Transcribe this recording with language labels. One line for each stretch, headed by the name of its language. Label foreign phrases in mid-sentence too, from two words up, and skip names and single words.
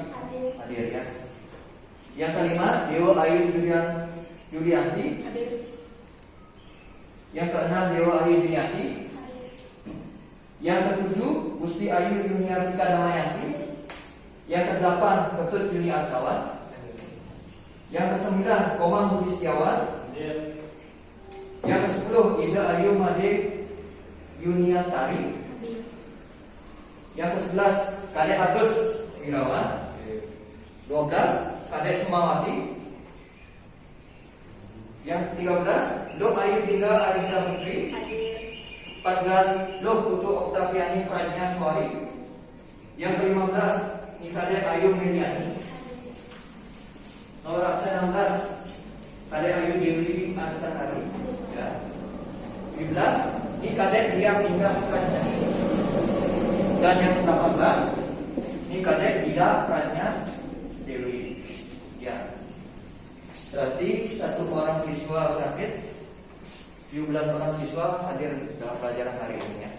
Indonesian: Hadir ya. Yang kelima Dewa Ayu Julianti. Yang keenam, Dewa Ayu Juniati. Yang ketujuh, Gusti Ayu Yuniartika Damayanti. Yang kedelapan, Ketut Juni Arkawan. Yang kesembilan, Komang Budi Setiawan. Yang kesepuluh, Ida Ayu Made Yuniatari. Yang ke-11, Kadek Agus Wirawan. 12, Kadek Sumawati. Yang ke-13, Dok Ayu Dinda Arisa Putri. 14, Dok Putu Oktaviani Pradnya Suari. Yang ke-15, Kadek Ayu Meliani. Nomor absen 16, Kadek Ayu Dewi Antasari. Ya. 17, ini Kadek Dia Pindah Pradnyani. Dan yang ke-18, ini Kadek Dia Pradnya Dewi. Ya. Berarti 1 orang siswa sakit, 17 orang siswa hadir dalam pelajaran hari ini ya.